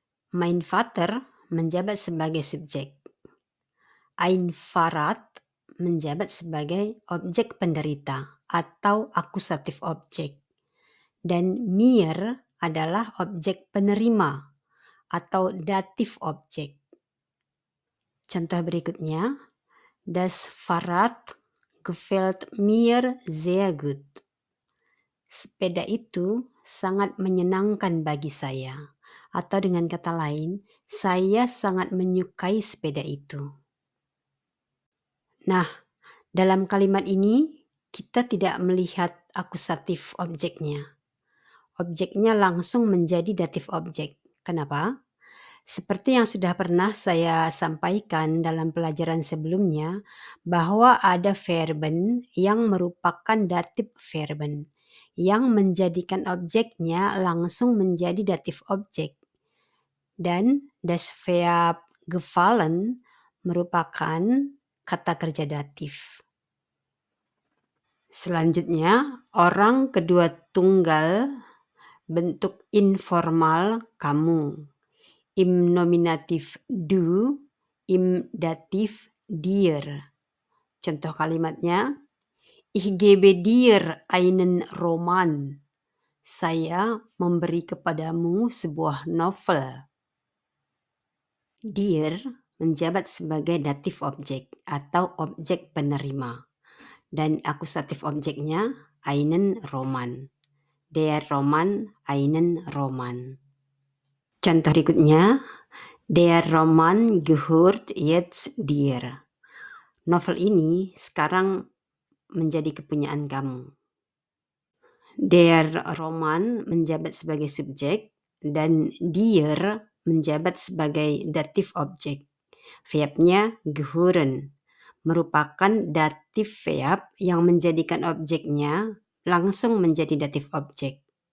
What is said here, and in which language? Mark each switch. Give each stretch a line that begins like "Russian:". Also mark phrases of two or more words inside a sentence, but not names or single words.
German: Mein Vater
Indonesian: menjabat sebagai subjek.
German: Ein Fahrrad
Indonesian: menjabat sebagai objek penderita atau akusatif objek. Dan mir adalah objek penerima atau datif objek. Contoh berikutnya,
German: das Fahrrad gefällt mir sehr gut.
Indonesian: Sepeda itu sangat menyenangkan bagi saya. Atau dengan kata lain, saya sangat menyukai sepeda itu. Nah, dalam kalimat ini kita tidak melihat akusatif objeknya. Objeknya langsung menjadi datif objek. Kenapa? Seperti yang sudah pernah saya sampaikan dalam pelajaran sebelumnya, bahwa ada verben yang merupakan datif verben, yang menjadikan objeknya langsung menjadi datif objek. Dan
German: das Verb gefallen
Indonesian: merupakan kata kerja datif. Selanjutnya, orang kedua tunggal bentuk informal kamu.
German: Im nominatif du, im datif dir.
Indonesian: Contoh kalimatnya,
German: ich gebe dir einen Roman.
Indonesian: Saya memberi kepadamu sebuah novel. Dir menjabat sebagai datif objek atau objek penerima. Dan akusatif objeknya
German: einen Roman. Der Roman, einen Roman.
Indonesian: Contoh berikutnya,
German: der Roman gehört jetzt dir.
Indonesian: Novel ini sekarang menjadi kepunyaan kamu.
German: Der Roman
Indonesian: menjabat sebagai subjek dan dir menjabat sebagai datif objek. Verbnya gehören merupakan datif verb yang menjadikan objeknya langsung menjadi datif objek.